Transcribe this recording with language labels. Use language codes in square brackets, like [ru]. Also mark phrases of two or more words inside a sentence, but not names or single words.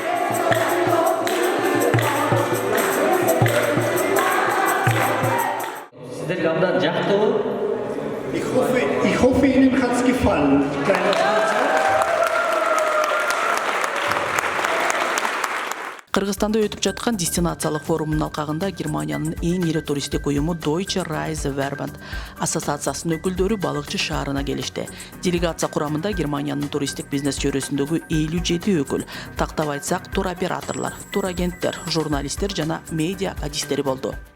[ky] Сиздерге абдан жактыбы? [de] Ich hoffe, Ihnen hat es gefallen. [ky] Кыргызстанда өтүп жаткан дестинациялык форумдун алкагында Германиянын эң ири туристтик уюму Deutsche Reiseverband ассоциациясынын өкүлдөрү балыкчы шаарына келишти. Делегация курамында Германиянын туристтик бизнес чөйрөсүндөгү 57 өкүл, тактап айтсак, туроператорлор, турагенттер, журналисттер жана медиа адистери болду.